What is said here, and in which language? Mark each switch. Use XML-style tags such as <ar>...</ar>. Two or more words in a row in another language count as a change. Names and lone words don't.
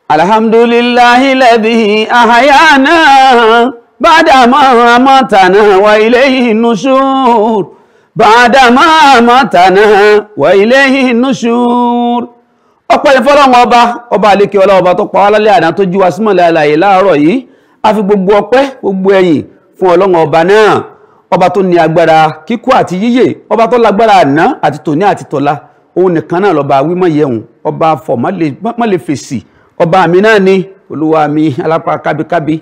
<ar>الحمد لله الذي أحيانا بعد ما أماتنا وإليه النشور بعد ما أماتنا وإليه النشور.</ar> <yo>Ọpẹ́ ni fọ́lọ́run ọba àlékè ọlá ọba tó pa wá lálẹ́ àná tó jí wa sí mọ́lẹ̀ alààyè láàárọ̀ yìí. A fi gbogbo ọpẹ́ gbogbo ẹ̀yìn fún Ọlọ́run ọba náà, ọba tó ní agbára kíkú àti yíyè, ọba tó lágbára àná àti tòní àti tọ̀la. Òun nìkan náà lọ́ba wímọ̀ yẹun, ọba fọ̀ má lè fèsì, ọba mi náà ni olúwa mi alápá kábíkábí.</yo>